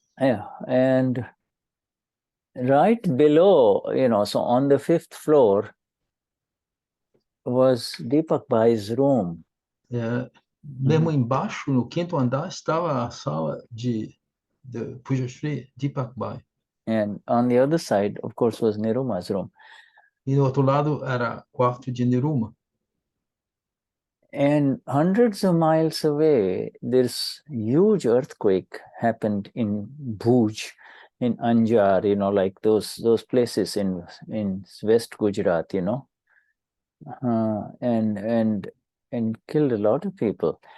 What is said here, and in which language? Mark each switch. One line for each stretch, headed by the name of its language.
English: Yeah, and right below, you know, so on the 5th floor was Deepak Bhai's room.
Portuguese: Mesmo embaixo, no 5º andar, estava a sala de Pujya Deepak Bhai.
English: And on the other side, of course, was Niruma's room.
Portuguese: E no outro lado era quarto de Niruma.
English: And hundreds of miles away, this huge earthquake happened in Bhuj, in Anjar, you know, like those places in West Gujarat, you know, and killed a lot of people.